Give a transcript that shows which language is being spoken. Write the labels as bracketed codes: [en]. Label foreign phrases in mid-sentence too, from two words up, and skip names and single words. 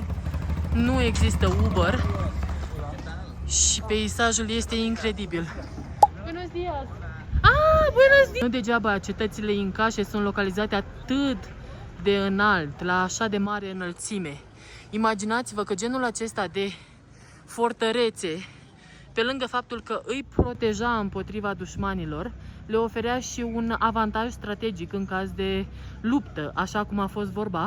[ro] Nu există Uber. Și peisajul este incredibil. [es] Buenos dias! Buenos dias! [ro] Nu degeaba cetățile incașe sunt localizate atât de înalt, la așa de mare înălțime. Imaginați-vă că genul acesta de fortărețe, pe lângă faptul că îi proteja împotriva dușmanilor, le oferea și un avantaj strategic în caz de luptă, așa cum a fost vorba.